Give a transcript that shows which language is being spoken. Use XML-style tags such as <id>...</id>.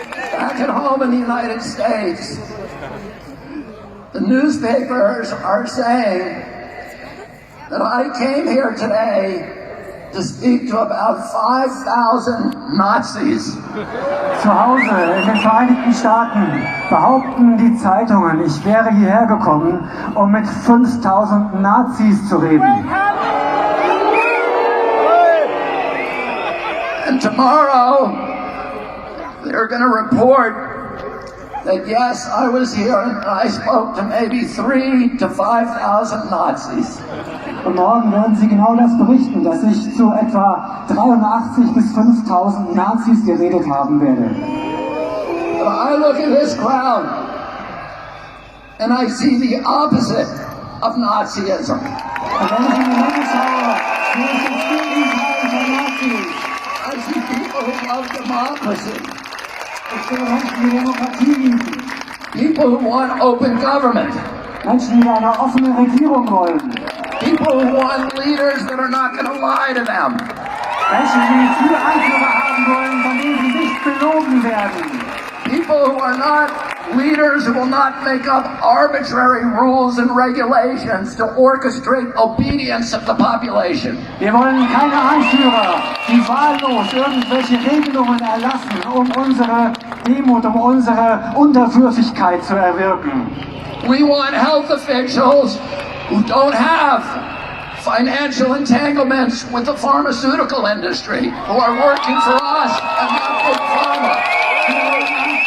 <en>Back at home in the United States, the newspapers are saying that I came here today to speak to about 5,000 Nazis.</en> <de>Zu Hause in den Vereinigten Staaten behaupten die Zeitungen, ich wäre hierher gekommen, um mit 5.000 Nazis zu reden.</de> <en>And tomorrow, they're going to report that yes, I was here and I spoke to maybe 3,000 to 5,000 Nazis.</en> <de>Und morgen werden sie genau das berichten, dass ich zu etwa 83 bis 5.000 Nazis geredet haben werde.</de> <en>But I look at this crowd and I see the opposite of Nazism.</en> <de>Und wenn ich in die Menge schaue, sehe ich das Gegenteil von Nazis.</de> <en>I see people who love democracy.</en> <de>Ich sehe Menschen, die Demokratie lieben.</de> <en>People who want open government.</en> <de>Menschen, die eine offene Regierung wollen.</de> <en>People who want leaders that are not going to lie to them.</en> <de>Menschen, die viele Anführer haben wollen, von denen sie nicht belogen werden.</de> <en>People who are not leaders who will not make up arbitrary rules and regulations to orchestrate obedience of the population.</en> <de>Wir wollen keine Anführer, die wahllos irgendwelche Regelungen erlassen, um unsere Demut, um unsere Unterwürfigkeit zu erwirken.</de> <en>We want health officials who don't have financial entanglements with the pharmaceutical industry, who are working for us and not Big Pharma.</en>